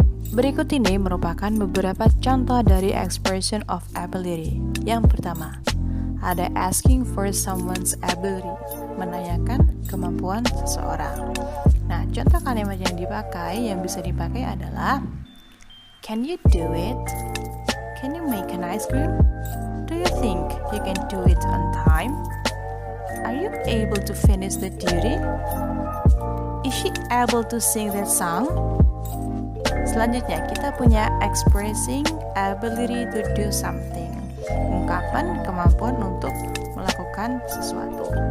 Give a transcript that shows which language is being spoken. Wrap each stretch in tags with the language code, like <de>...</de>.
<id>Berikut ini merupakan beberapa contoh dari expression of ability. Yang pertama, ada</id> <en>asking for someone's ability,</en> <id>menanyakan kemampuan seseorang. Nah, contoh kalimat yang bisa dipakai adalah</id> <en>can you do it? Can you make an ice cream? Do you think you can do it on time? Are you able to finish the duty? Is she able to sing that song?</en> <id>Selanjutnya kita punya</id> <en>expressing ability to do something,</en> <id>ungkapan kemampuan untuk melakukan sesuatu.</id>